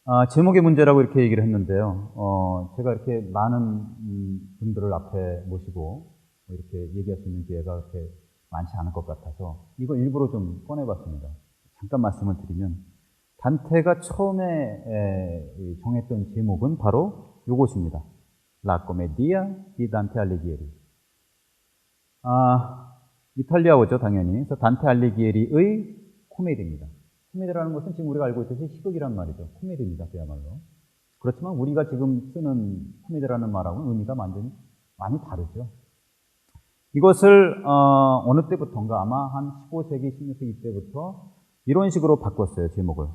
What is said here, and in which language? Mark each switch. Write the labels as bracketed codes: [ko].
[ko] 제목의 문제라고 이렇게 얘기를 했는데요. 제가 이렇게 많은 분들을 앞에 모시고 이렇게 얘기할 수 있는 기회가 그렇게 많지 않을 것 같아서 이거 일부러 좀 꺼내봤습니다. 잠깐 말씀을 드리면 단테가 처음에 정했던 제목은 바로 이것입니다. [it] La Commedia di Dante Alighieri. [ko] 이탈리아어죠, 당연히. 그래서 단테 알리기에리의 코미디입니다. 코미디라는 것은 지금 우리가 알고 있듯이 희극이란 말이죠. 코미디입니다, 그야말로. 그렇지만 우리가 지금 쓰는 코미디라는 말하고는 의미가 완전히 많이 다르죠. 이것을 어느 때부터인가 아마 한 15세기, 16세기 때부터 이런 식으로 바꿨어요, 제목을.